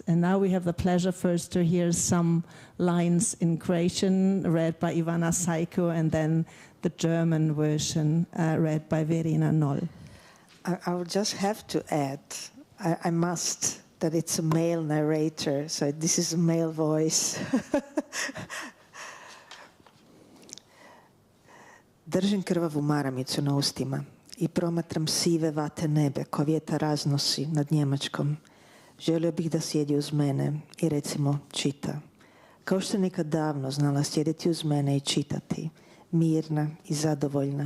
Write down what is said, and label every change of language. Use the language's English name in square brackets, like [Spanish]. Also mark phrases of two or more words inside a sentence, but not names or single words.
[English] And now we have the pleasure first to hear some lines in Croatian read by Ivana Sajko and then the German version read by Verena Noll. I will just have to add, I must, that it's a male narrator, so this is a male voice. [Croatian] Držim krvavu maramicu na ustima i promatram sive vate nebe ko vjetar raznosi nad Njemačkom. Želio bih da sjedi uz mene i recimo čita. Kao što nekad davno znala sjediti uz mene i čitati, mirna i zadovoljna.